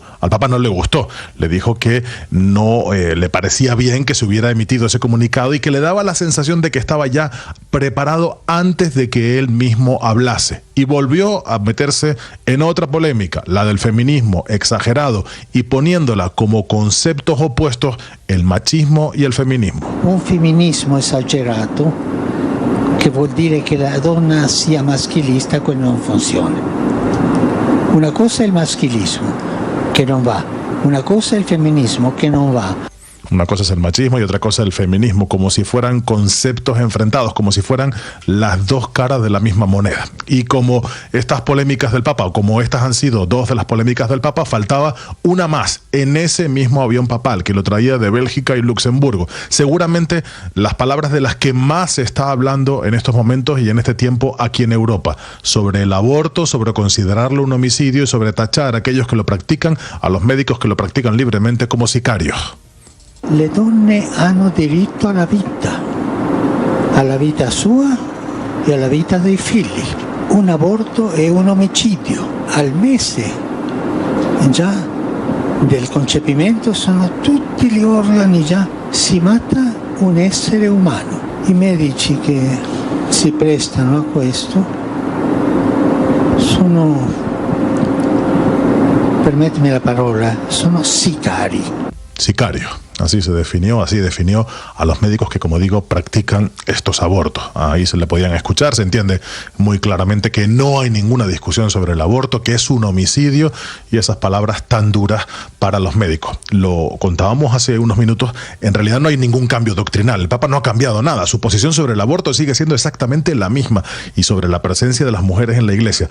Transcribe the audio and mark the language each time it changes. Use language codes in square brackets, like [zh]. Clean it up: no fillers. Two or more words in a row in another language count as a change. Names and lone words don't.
[es] Al Papa no le gustó, le dijo que no le parecía bien que se hubiera emitido ese comunicado y que le daba la sensación de que estaba ya preparado antes de que él mismo hablase. Y volvió a meterse en otra polémica, la del feminismo exagerado, y poniéndola como conceptos opuestos el machismo y el feminismo. [it] Un femminismo esagerato che vuol dire che la donna sia maschilista, quello non funziona. Una cosa è il maschilismo, che non va. Una cosa è il femminismo, che non va. [es] Una cosa es el machismo y otra cosa el feminismo, como si fueran conceptos enfrentados, como si fueran las dos caras de la misma moneda. Y como estas polémicas del Papa, o como estas han sido dos de las polémicas del Papa, faltaba una más en ese mismo avión papal que lo traía de Bélgica y Luxemburgo. Seguramente las palabras de las que más se está hablando en estos momentos y en este tiempo aquí en Europa, sobre el aborto, sobre considerarlo un homicidio y sobre tachar a aquellos que lo practican, a los médicos que lo practican libremente, como sicarios. [it] Le donne hanno diritto alla vita sua e alla vita dei figli. Un aborto è un omicidio. Al mese già del concepimento sono tutti gli organi già, si mata un essere umano. I medici che si prestano a questo sono, permettimi la parola, sono sicari. Sicario. [es] Así se definió, así definió a los médicos que, como digo, practican estos abortos. Ahí se le podían escuchar, se entiende muy claramente que no hay ninguna discusión sobre el aborto, que es un homicidio, y esas palabras tan duras para los médicos. Lo contábamos hace unos minutos, en realidad no hay ningún cambio doctrinal, el Papa no ha cambiado nada, su posición sobre el aborto sigue siendo exactamente la misma, y sobre la presencia de las mujeres en la iglesia.